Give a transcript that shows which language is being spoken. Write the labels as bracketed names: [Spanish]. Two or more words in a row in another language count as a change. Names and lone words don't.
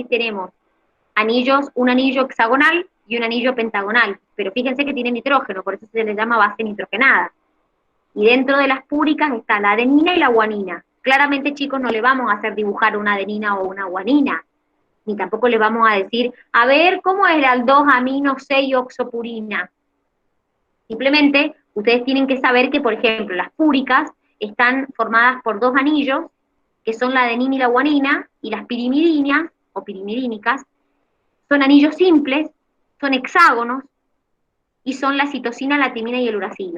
[Spanish] Tenemos un anillo hexagonal y un anillo pentagonal. Pero fíjense que tiene nitrógeno, por eso se le llama base nitrogenada. Y dentro de las púricas está la adenina y la guanina. Claramente, chicos, no le vamos a hacer dibujar una adenina o una guanina. Ni tampoco le vamos a decir, a ver, ¿cómo es el aldós-amino 6-oxopurina? Simplemente, ustedes tienen que saber que, por ejemplo, las púricas están formadas por dos anillos, que son la adenina y la guanina, y las pirimidinas, o pirimidínicas, son anillos simples, son hexágonos, y son la citosina, la timina y el uracilo.